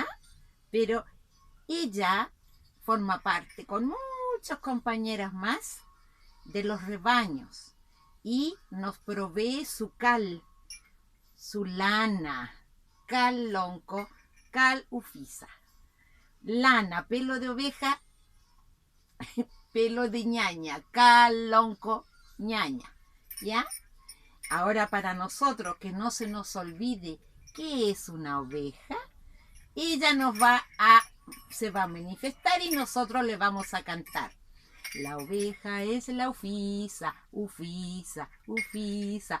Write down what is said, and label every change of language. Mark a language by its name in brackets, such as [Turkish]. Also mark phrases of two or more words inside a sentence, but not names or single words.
[Spanish] Pero ella forma parte con muchos compañeros más de los rebaños y nos provee su cal, su lana, [Mapuche] cal lonco, cal ufisa. [Spanish] Lana, pelo de oveja, pelo de ñaña, [Mapuche] cal lonco, [Spanish] ñaña, ¿ya? Ahora para nosotros, que no se nos olvide qué es una oveja, ella se va a manifestar y nosotros le vamos a cantar. La oveja es la [Mapuche] ufisa, ufisa, ufisa.